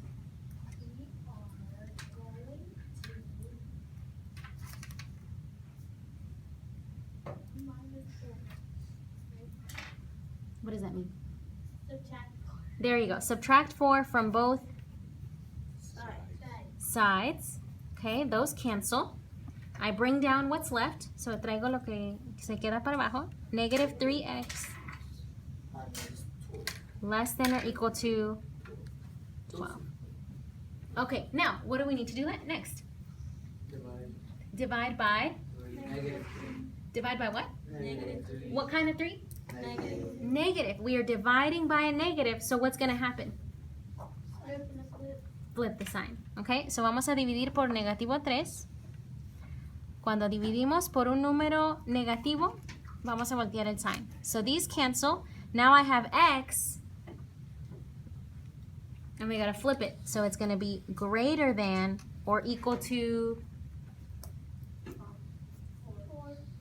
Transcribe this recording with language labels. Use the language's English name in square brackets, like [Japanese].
[English] We are going to minus 4. What does that mean? Subtract 4. There you go. Subtract 4 from both sides. Okay, those cancel. I bring down what's left. [Spanish] So traigo lo que se queda para abajo. [English] Negative 3x less than or equal to 12. Okay, now what do we need to do next? Divide by? Negative. Divide by what? Negative. What kind of 3? Negative. Negative. We are dividing by a negative, so what's going to happen? Flip and a flip. Flip the sign. Okay, so [Spanish] vamos a dividir por negativo 3. Cuando dividimos por un número negativo, vamos a voltear el sign. [English] So these cancel. Now I have x, and we got to flip it. So it's going to be greater than or equal to 4.